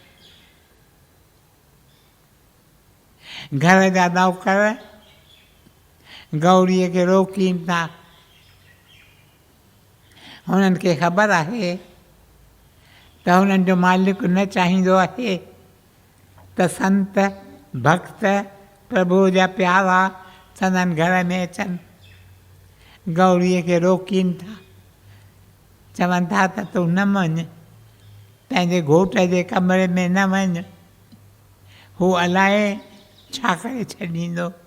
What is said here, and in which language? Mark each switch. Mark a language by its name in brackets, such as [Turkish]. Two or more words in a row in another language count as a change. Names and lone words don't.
[Sindhi] घर जा नौकर गौरीअ खे रोकीनि था। हुननि खे ख़बर आहे त हुननि जो मालिक न चाहींदो आहे त संत भक्त प्रभु जा प्यारा संदनि घर में अचनि। गौरीअ खे रोकीनि था, चवनि था त तूं न वञ, पंहिंजे घोट जे कमरे में न वञ, हू अलाए छा करे छॾींदो।